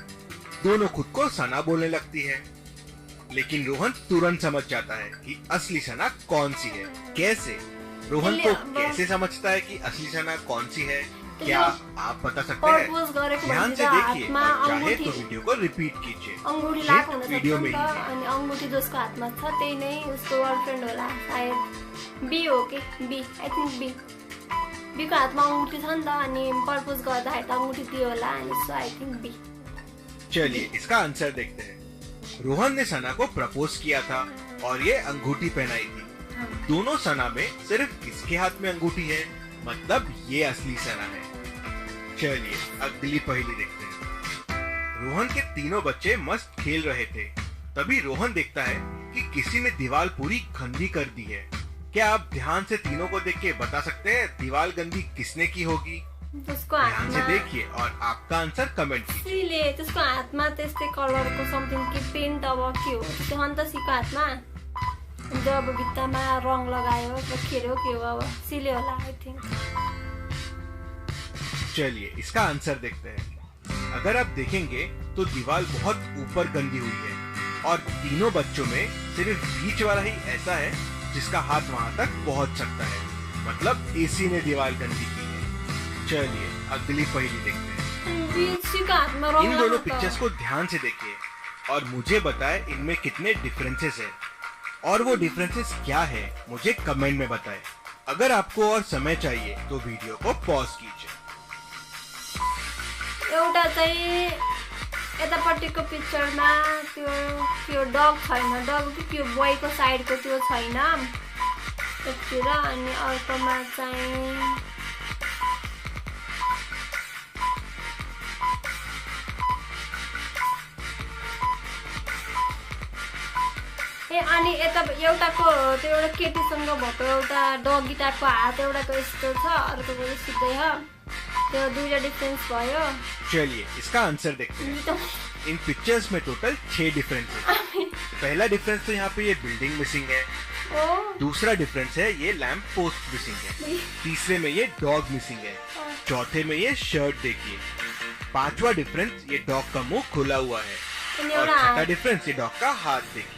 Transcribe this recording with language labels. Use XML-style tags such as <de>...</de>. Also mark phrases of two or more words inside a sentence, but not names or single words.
<hi>दोनों खुद को सना बोलने लगती है. लेकिन रोहन तुरंत समझ जाता है कि असली सना कौन सी है. कैसे? रोहन को कैसे समझता है कि असली सना कौन सी है? क्या आप बता सकते हैं? ध्यान से देखिए और चाहे तो वीडियो को रिपीट कीजिए.</hi> <ne>अंगूठी लाख हुन</ne> <hi>वीडियो में</hi> <ne>सक्छ अनि अंगूठी जसको हातमा छ त्यही नै उसको गर्लफ्रेन्ड होला सायद. बी हो के बी.</ne> <en>I think B.</en> <ne>बी को हातमा अंगूठी छ नि त अनि प्रपोज गर्दाखेरि त अंगूठी दियो होला अनि</ne> <en>so I think B.</en> <hi>चलिए इसका आंसर देखते हैं. रोहन ने सना को प्रपोज किया था और ये अंगूठी पहनाई थी. दोनों सना में सिर्फ किसके हाथ में अंगूठी है, मतलब ये असली सना है। चलिए अगली पहेली देखते हैं। रोहन के तीनों बच्चे मस्त खेल रहे थे, तभी रोहन देखता है कि किसी ने दीवार पूरी गंदी कर दी है। क्या आप ध्यान से तीनों को देख के बता सकते हैं दीवार गंदी किसने की होगी? ध्यान से देखिए और आपका आंसर कमेंट कीजिए।</hi> <ne>त्यसको हातमा त्यस्तै कलरको समथिङ के पेन्ट अब के हो त्यो अन्तसीको हातमा जब भित्तामा रङ लगायो खेल्यो के हो अब सिले होला</ne> <en>I think.</en> <hi>चलिए इसका आंसर देखते हैं। अगर आप देखेंगे तो दीवार बहुत ऊपर गंदी हुई है और तीनों बच्चों में सिर्फ बीच वाला ही ऐसा है जिसका हाथ वहां तक पहुंच सकता है, मतलब एसी ने दीवार गंदी की है। चलिए अगली पहेली देखते हैं। इन दोनों पिक्चर्स को ध्यान से देखिए और मुझे बताएं इनमें कितने डिफरेंसेस है और वो डिफरेंसेस क्या है मुझे कमेंट में बताएं। अगर आपको और समय चाहिए तो वीडियो को पॉज कीजिए।</hi> <ne>एउटा चाहिँ यतापट्टिको पिक्चरमा त्यो डग छैन, डग त्यो बोयको साइडको त्यो छैन यतिर, अनि अर्कोमा चाहिँ अनि यता एउटाको त्यो एउटा केटीसँग भएको एउटा डगी टाइपको हात एउटाको यस्तो छ अर्कोको सिधै छ, त्यो दुईटा डिफरेंस भयो।</ne> <hi>चलिए इसका आंसर देखते हैं। इन पिक्चर्स में टोटल 6 डिफरेंस है। पहला डिफरेंस तो यहाँ पे ये</hi> <en>building missing</en> <hi>है, दूसरा डिफरेंस है ये</hi> <en>lamp post missing</en> <hi>है, तीसरे में ये</hi> <en>dog missing</en> <hi>है, चौथे में ये शर्ट देखिए, पांचवा डिफरेंस ये डॉग का मुंह खुला हुआ है और छठा डिफरेंस ये डॉग का हाथ देखिए।</hi>